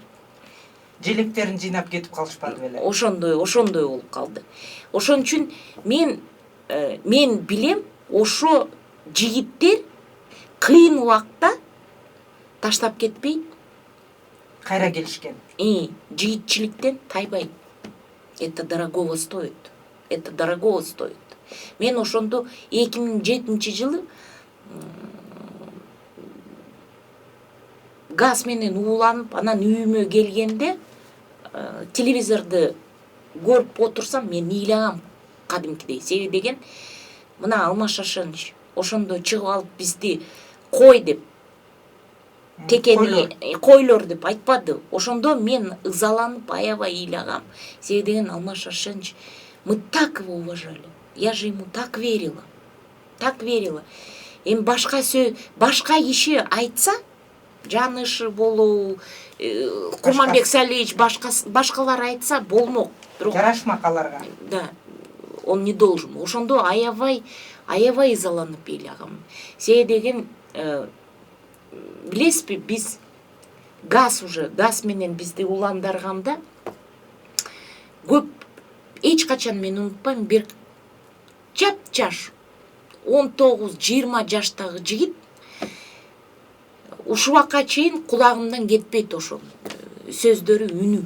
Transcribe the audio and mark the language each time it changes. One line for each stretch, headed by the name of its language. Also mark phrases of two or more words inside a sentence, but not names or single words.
Kyrgyz: желектерин жыйнап кетип калышпады беле. Ошондой болуп калды. Ошон үчүн мен билем, ошо жигиттер кыйын убакта таштап кетпейт, Кайра келишкен. Жигитчиликтен тайбайт.
Russian: Это дорогого стоит.
Kyrgyz: Мен ошондо 2007 жылы газ менен ууланып, анан үйүмө келгенде телевизорду көрүп отурсам, мен ыйлагам. кадимкидей. Себеби деген мына Алмаз Шашенович ошондо чыгып алып бизди кой деп текени койлор деп айтпады. Ошондо мен ызаланып аябай ыйлагам. Себеби деген Алмаз Шашенович,
Russian: мы так его уважали. Я же ему так верила. Так верила.
Kyrgyz: Эми башка киши айтса, Жанышы болуу, Курманбек Салиевич башкалар айтса болмок. Жарашмак аларга.
Russian: Да. Он не должен.
Kyrgyz: Ошондо аябай ызаланып ыйлагам. Себеби деген билесизби, биз газ менен бизди уландарганда көп эч качан мен унутпайм, бир жаш 19-20 жаштагы жигит ушул убакка чейин кулагымдан кетпейт ошо сөздөрү, үнү.